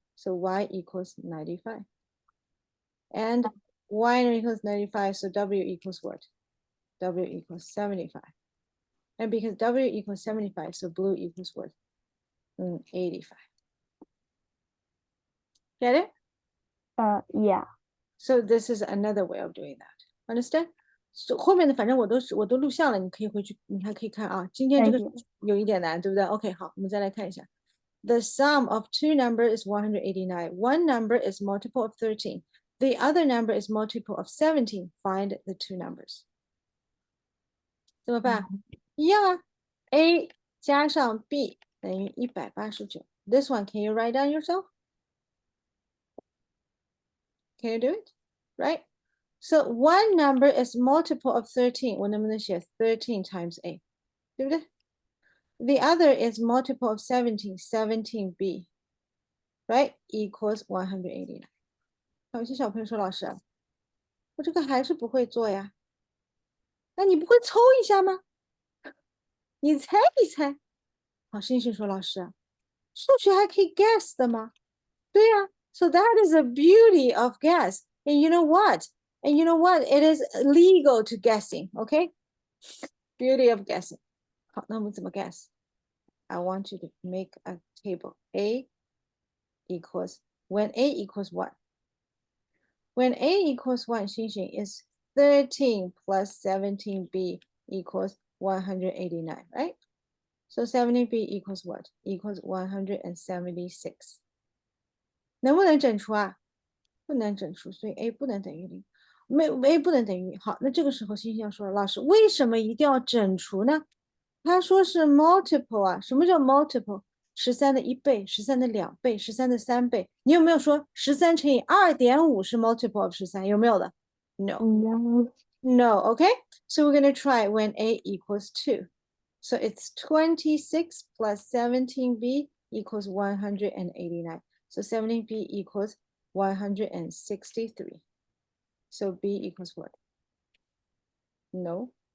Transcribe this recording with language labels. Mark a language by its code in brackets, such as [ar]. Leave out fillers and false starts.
[en] So Y equals 95. And Y equals 95, so W equals what? W equals 75. And because W equals 75, so blue equals what? 85. Get it? Yeah. So this is another way of doing that. Understand? [zh] So 后面的反正我都录像了，你可以回去，你还可以看啊。今天这个有一点难，对不对 ？OK， 好，我们再来看一下。 [en] The sum of two numbers is 189. One number is multiple of 13. The other number is multiple of 17. Find the two numbers. [zh] 怎么办？一样啊。 A 加上 B 等于189。 [en] This one, can you write down yourself? Can you do it? Right? So one number is multiple of 13. [zh] 我能不能写13 times A? 对不对？ [en] The other is multiple of 17. 17B. Right? Equals 189. [zh] 有些小朋友说，老师，我这个还是不会做呀。那你不会抽一下吗？你猜一猜。好，星星说，老师，数学还可以 guess 的吗？对呀。 [en] So that is the beauty of guess. And you know what? And you know what? It is legal to guessing. Okay? Beauty of guessing. [zh] 好，那我们怎么 guess? [en] I want you to make a table. A equals, when A equals what? When A equals 1, xinxin, is 13 plus 17B equals 189, right? So 70B equals what? Equals 176. [zh] 能不能整除啊？不能整除，所以 A 不能等于0。A 不能等于好，那这个时候星星要说了，老师为什么一定要整除呢？他说是 multiple 啊，什么叫 multiple？ 13的1倍，13的2倍，13的3倍。你有没有说13乘以2.5是 [en] multiple of 13？ [zh] 有没有的 ？ [en] No. [zh] No. No, okay? [en] So we're going to try when A equals 2. So it's 26 plus 17B equals 189. So 17B equals 163. So B equals what? No.